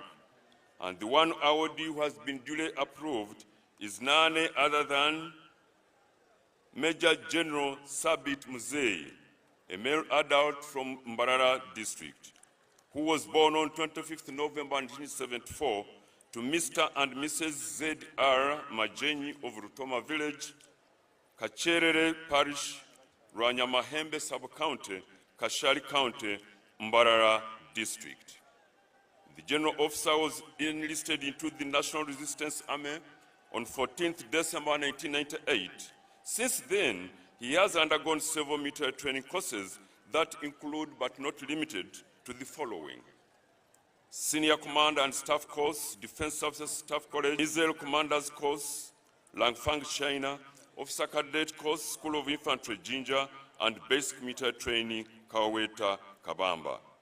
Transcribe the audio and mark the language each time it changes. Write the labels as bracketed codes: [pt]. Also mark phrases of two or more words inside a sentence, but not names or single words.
[en] And the one awardee who has been duly approved is none other than Major General Sabit Muzei, a male adult from Mbarara district, who was born on 25th November 1974 to Mr. and Mrs. Z.R. Majenyi of Rutoma Village, Kacherere Parish, Rwanyamahembe Sub-County, Kashari County, Mbarara district. The general officer was enlisted into the National Resistance Army on 14th December 1998. Since then, he has undergone several military training courses that include but not limited to the following: Senior Commander and Staff Course, Defense Services Staff College, Israel Commanders Course, Langfang, China, Officer Cadet Course, School of Infantry, Jinja, and Basic Military Training, Kaweta, Kabamba.